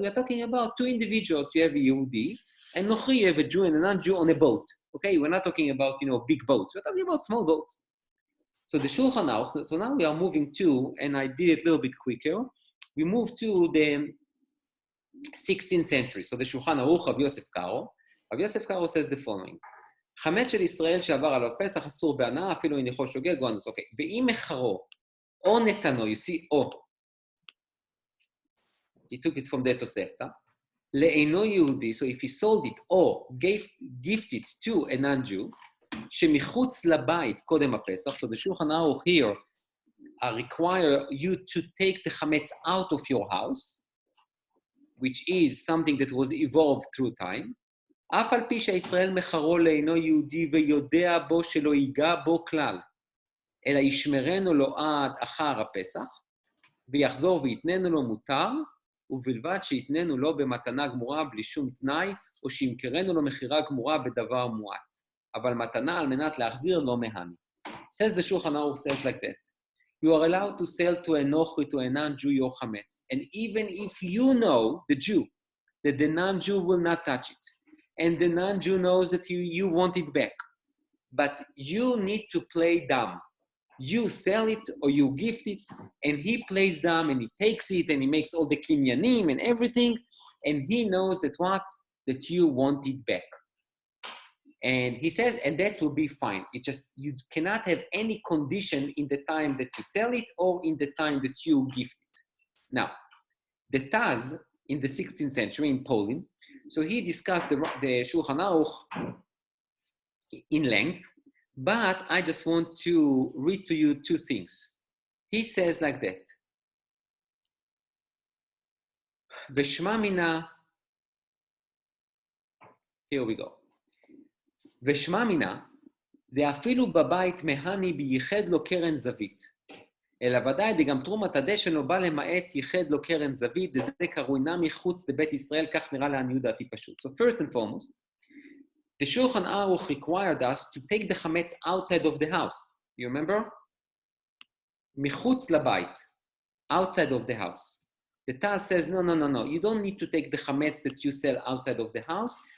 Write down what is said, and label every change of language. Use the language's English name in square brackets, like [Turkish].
[English] We are talking about two individuals. You have a Yehudi, and nochri, you have a Jew and a non-Jew on a boat. Okay, we're not talking about big boats. We're talking about small boats. So the Shulchan Aruch. So now we are moving to, and I did it a little bit quicker. We move to the 16th century. So the Shulchan Aruch of Yosef Karo. Rav Yosef Karo says the following: [Hebrew] חמץ של ישראל שעבר עליו פסח אסור בהנאה, אפילו אם ניחו שוגג או אנוס. אוקיי, ואם מחרו או נתנו, [English] you see, [Hebrew] או, [English] he took it from the Tosefta, [Hebrew] לאינו יהודי, [English] so if he sold it, [Hebrew] או [English] gift it to a non-Jew, [Hebrew] שמחוץ לבית קודם הפסח, [English] so the Shulchan Aruch here require you to take the chametz out of your house, which is something that was evolved through time, [Hebrew] אף על פי שהישראל מחרו לאינו יהודי ויודע בו שלא ייגע בו כלל, אלא ישמרנו לו עד אחר הפסח, ויחזור ויתננו לו מותר, ובלבד שיתננו לו במתנה גמורה בלי שום תנאי, או שימכרנו לו מחירה גמורה בדבר מועט. אבל מתנה על מנת להחזיר לו מהני. [English] Says the Shulchan Aruch says like that. You are allowed to sell to a nochri, to a non-Jew, your chametz. And even if you know, the Jew, that the non-Jew will not touch it, and the non-Jew knows that you want it back, but you need to play dumb. You sell it or you gift it, and he plays dumb and he takes it and he makes all the kinyanim and everything, and he knows that that you want it back. And he says, and that will be fine. It just, you cannot have any condition in the time that you sell it or in the time that you gift it. Now, the Taz in the 16th century in Poland, so he discussed the Shulchan Aruch in length, but I just want to read to you two things. He says like that, [Hebrew] Veshma mina, [English] here we go. [Hebrew] ושמע מינה, ואפילו בבית מהני בייחד לו קרן זווית. אלא ודאי דגם תרומת הדשן לא בא למעט ייחד לו קרן זווית, וזה קרוי נע מחוץ לבית ישראל, כך נראה לעניות דעתי פשוט. [English] So first and foremost, the Shulchan Aruch required us to take the chametz outside of the house. You remember? [Hebrew] מחוץ לבית, [English] outside of the house. The Taz says, no. You don't need to take the chametz that you sell outside of the house.